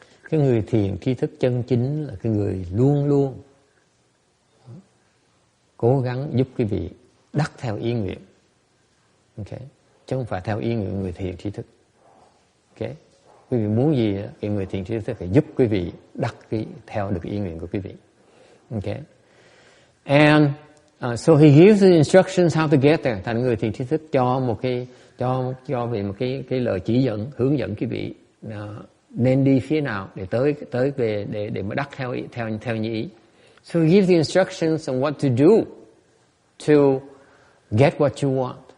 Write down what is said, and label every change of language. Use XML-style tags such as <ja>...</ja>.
<vi>Cái người thiền tri thức chân chính là cái người luôn luôn cố gắng giúp quý vị đắc theo ý nguyện. Okay. Chứ không phải theo ý nguyện người thiền tri thức. Okay. Quý vị muốn gì, cái người thiền tri thức phải giúp quý vị đắc theo được ý nguyện của quý vị.</vi> <en>Okay. And so he gives the instructions how to get there.</en> <vi>Thành người thiền tri thức cho về một cái lời chỉ dẫn, hướng dẫn quý vị nên đi phía nào để tới về để mà đắc theo như ý.</vi> <en>So he gives the instructions on what to do to get what you want.</en>